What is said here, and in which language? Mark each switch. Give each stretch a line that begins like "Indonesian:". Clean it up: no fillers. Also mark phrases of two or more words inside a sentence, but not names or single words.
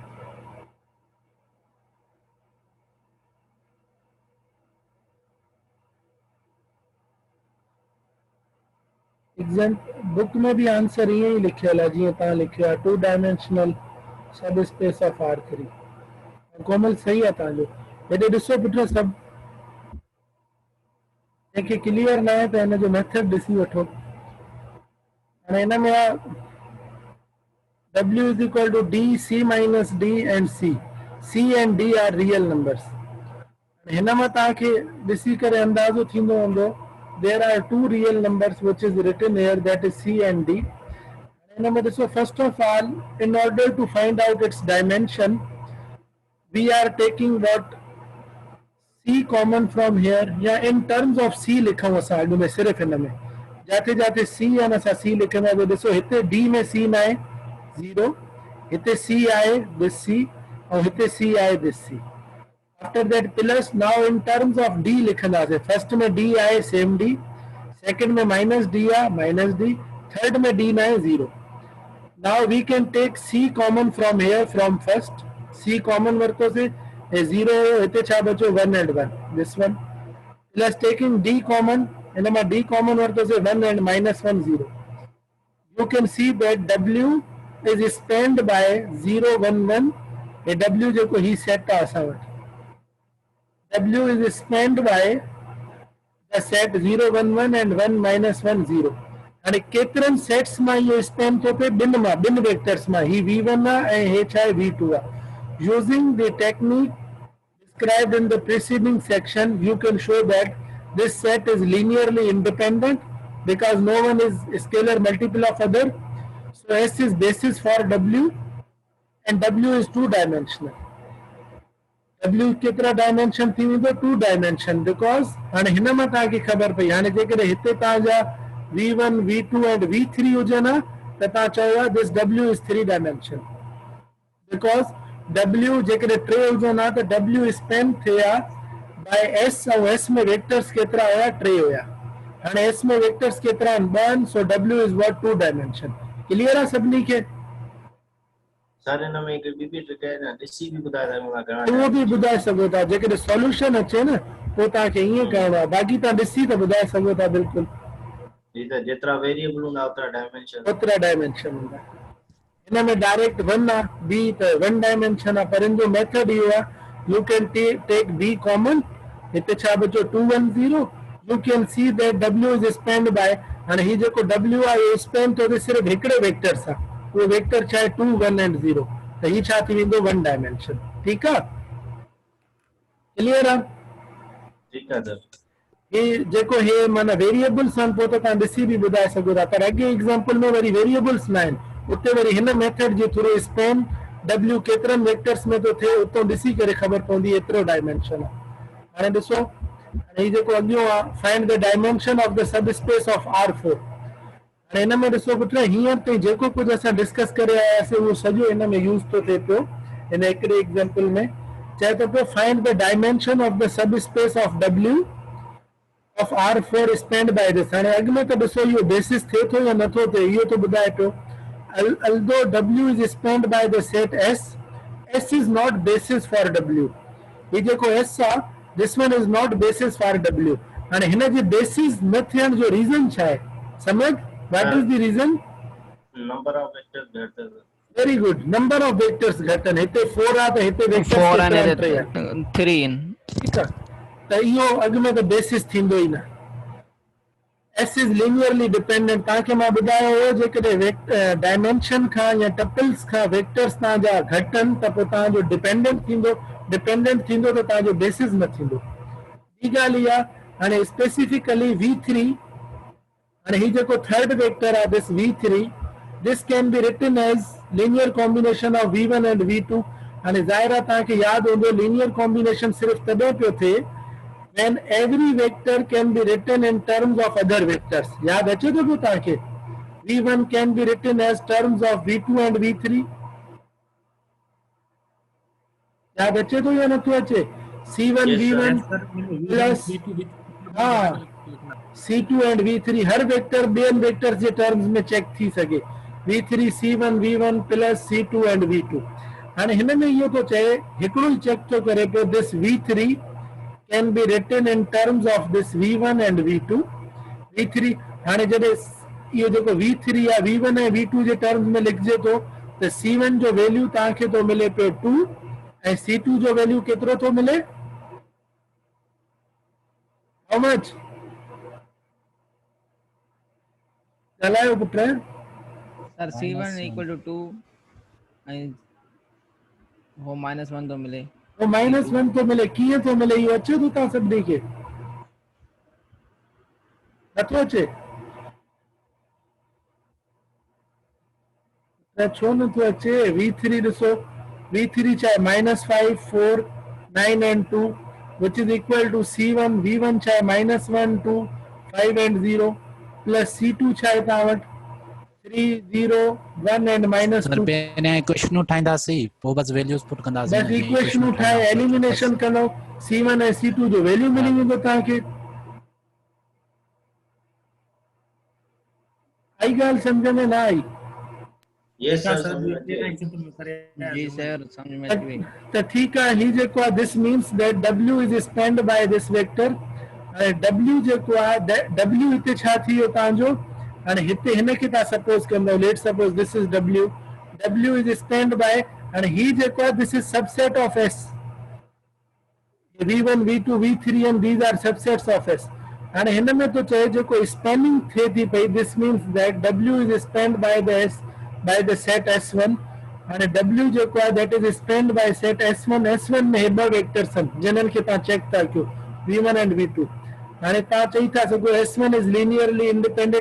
English: exam book
Sindhi: में भी आंसर ये ही लिखियल आहे जीअं तव्हां लिखियो आहे,
English: two dimensional sub space of R3.
Sindhi: कोमल सही आहे तव्हांजो। हेॾे ॾिसो पुट सभु, जंहिंखे क्लियर न आहे त हिन जो मेथड ॾिसी वठो। हाणे हिन में
English: W is equal to D, C minus D and C. C and D are real numbers.
Sindhi: हिनमें ताके ॾिसी करे अंदाज़ो थींदो हूंदो
English: there are two real numbers which is written here, that is C and D.
Sindhi: हिनमें ॾिसो,
English: first of all, in order to find out its dimension, we are taking what C common from here, या in terms of C
Sindhi: लिखूं असां अॻु में सिर्फ़ हिनमें जाते जाते C यानी असां C लिखंदासीं। ॾिसो हिते D में C न आहे 0, हिते C आहे
English: this C,
Sindhi: और हिते C आहे
English: this C. After that plus now in terms of D
Sindhi: लिखंदासीं। फर्स्ट में D आहे
English: same D,
Sindhi: सेकंड में माइनस D आहे माइनस D, थर्ड में D न आहे 0.
English: Now we can take C common from here, from first C common वरतोसीं, 0
Sindhi: हिते छा बचो
English: 1 and 1, this one, plus taking D common, हिनमां D common वरतोसीं 1 and minus 1 0. You can see that W is spanned by 0 1 1.
Sindhi: ये W जेको ही सेट आहे असां वटि,
English: W is spanned by the set 0 1 1 and 1 minus 1 0.
Sindhi: हाणे केतिरनि सेट्स मां इहो स्पेन थो थिए, ॿिनि वेक्टर्स मां, ही V1 आहे ऐं हे छा आहे V2 आहे.
English: Using the technique described in the preceding section, you can show that this set is linearly independent because no one is scalar multiple of other. So S is basis for W and W is two dimensional.
Sindhi: W केतिरा डायमेंशन थी वेंदो, 2 डायमेंशन, बिकॉज हाणे हिन मां तव्हांखे ख़बर पई। हाणे जेकॾहिं हिते तव्हांजा V1 V2 एंड V3 हुजनि हा त तव्हां चयो हा
English: this W is 3 dimension,
Sindhi: बिकॉज W जेकॾहिं 3 हुजनि हा त W स्पेन थिया बाय S, ऐं S में वेक्टर्स केतिरा हुया, 3 हुया। हाणे S में वेक्टर्स केतिरा आहिनि, 2 आहिनि,
English: so W is what 2 dimension.
Sindhi: क्लियर आहे सभिनी खे? सर हिन में हिकु ॿी बि ट्रिक आहे न, ॾिसी बि ॿुधाए सघूं था घणा उहो बि ॿुधाए सघो था, जेकॾहिं सॉल्यूशन अचे न पोइ तव्हांखे ईअं करिणो आहे, बाक़ी तव्हां ॾिसी त ॿुधाए सघो था बिल्कुलु। जी त जेतिरा वेरिएबल हूंदा ओतिरा डायमेंशन हूंदा। हिन में डायरेक्ट 1 आहे, B त 1 डायमेंशन आहे, पर इन जो मेथड इहो आहे,
English: you can take B common,
Sindhi: हिते छा बचो 2 1 0,
English: you can see that W is spanned by,
Sindhi: हाणे ही जेको W आहे इहो स्पेन थो थिए सिर्फ़ु हिकिड़े वेक्टर सां, उहो वेक्टर छा आहे 2 1 एंड 0, त ही छा थी वेंदो 1 डायमेंशन। ठीकु आहे, क्लियर आहे? ठीकु आहे सर। ये जेको हे माना वेरिएबल्स आहिनि पोइ त तव्हां ॾिसी बि ॿुधाए सघो था, पर अॻे एग्जांपल में वरी वेरिएबल्स न आहिनि, उते वरी हिन मेथड जे थ्रू स्पेन W केतिरनि वेक्टर्स में थो थिए उतो ॾिसी करे ख़बर पवंदी एतिरो डायमेंशन आहे। हाणे ॾिसो, हाणे जेको अॻियो आहे,
English: find the dimension of the sub space of R4.
Sindhi: हाणे हिन में ॾिसो पुट, हींअर ताईं जेको कुझु असां डिस्कस करे आयासीं उहो सॼो हिन में यूज़ थो थिए पियो। हिन हिकिड़े एग्जांपल में चए थो पियो
English: find the dimension of the sub space of W of R4 spanned by this।
Sindhi: हाणे अॻु में त ॾिसो इहो बेसिस थिए थो या नथो थिए, इहो तो ॿुधाए पियो।
English: although W is spanned by the set S, S is not basis for W।
Sindhi: ये जेको S आहे,
English: this one is not basis for W।
Sindhi: हाणे हिन जे बेसिस न थियण जो रीज़न छा आहे, समझ?
English: what is the reason? number of vectors घटि। very good, number of vectors
Sindhi: घटि आहिनि, हिते 4 आहे त हिते वेक्टर्स 4 केतिरा आहिनि?
English: and
Sindhi: 3 आहिनि।
English: 3 in
Sindhi: ठीकु आहे, त इहो अॻु में त बेसिस थींदो ई न।
English: S is linearly dependent।
Sindhi: तव्हांखे मां ॿुधायो हो जेकॾहिं डायमेंशन खां या टपल्स खां वेक्टर्स तव्हांजा घटि आहिनि त पोइ तव्हांजो डिपेंडेंट थींदो त तव्हांजो बेसिस न थींदो। ॿी ॻाल्हि इहा, हाणे स्पेसिफिकली V3, हाणे ही जेको थर्ड वेक्टर आहे
English: this V3, this can be written as linear combination of V1 and V2.
Sindhi: हाणे ज़ाहिर आहे तव्हांखे यादि हूंदो
English: linear combination
Sindhi: सिर्फ़ु तॾहिं पियो थिए
English: when every vector can be written in terms of other vectors।
Sindhi: याद अचे तो पियो तव्हांखे?
English: V1 can be written as terms of V2 and V3।
Sindhi: याद अचे तो या नथो अचे?
English: C1 V1 plus C2 and V3
Sindhi: हर वेक्टर ॿियनि वेक्टर्स जे टर्म्स में चेक थी सघे।
English: V3 C1 V1 plus C2 and V2।
Sindhi: हाणे हिन में इहो तो चए, हिकिड़ो ई चेक तो करे पियो,
English: दिस V3 can be written in terms of this V1 and V2।
Sindhi: V3 हाणे जॾहिं इहो जेको V3 या V1 ऐं V2 जे टर्म्स में लिखजे तो त C1 जो वैल्यू तव्हांखे तो मिले पियो 2 ऐं C2 जो वैल्यू केतिरो तो मिले,
English: how much?
Sindhi: ॻाल्हायो पुट।
English: sir, C1 equal to 2
Sindhi: ऐं हो -1 थो मिले वो -1 तो मिले, कीअं थो मिले इहो अचे थो तव्हां सभिनी खे? नथो अचे? त छो नथो अचे? V3 ॾिसो, V3 छा आहे -5 4 9
English: and 2 which is equal to C1 V1
Sindhi: छा आहे -1 2 5 and 0 प्लस C2 छा आहे तव्हां वटि 3 0 1 and सर -2। पहिरियां इक्वेशनूं ठाहींदासीं पोइ बस वैल्यूज़ पुट कंदासीं न, बस जीअं इक्वेशनूं इक्वेशनूं ठाहींदा ठाहे आहियूं एलिमिनेशन कंदो, C1 ऐं C2 जो वैल्यू हा। मिली वेंदो तव्हांखे। आई ॻाल्हि सम्झ में न आई?
English: यस
Sindhi: ठीकु आहे सर सर, समझ में अची ॿिए वई। एग्जाम्पल में करे जी सर सम्झ में अची वई। त ठीकु आहे, ही जेको आहे
English: this means that W is spanned by this vector.
Sindhi: हाणे W जेको आहे W हिते छा थी वियो तव्हांजो? हाणे हिते हिनखे तव्हां सपोज कंदव,
English: let suppose this is W, W is spanned by,
Sindhi: हाणे ही जेको आहे
English: this is subset of S, V1 V2 V3 and these are subsets of S।
Sindhi: हाणे हिन में तो चए जेको स्पेनिंग थिए थी पई,
English: this means that W is spanned by the S by the set S1.
Sindhi: हाणे W जेको आहे
English: that is spanned by set S1.
Sindhi: S1 में हे ॿ वेक्टर्स आहिनि जिन्हनि खे तव्हां चेक था कयो,
English: V1 and V2।
Sindhi: हाणे तव्हां चई था सघो
English: S1 is linearly independent.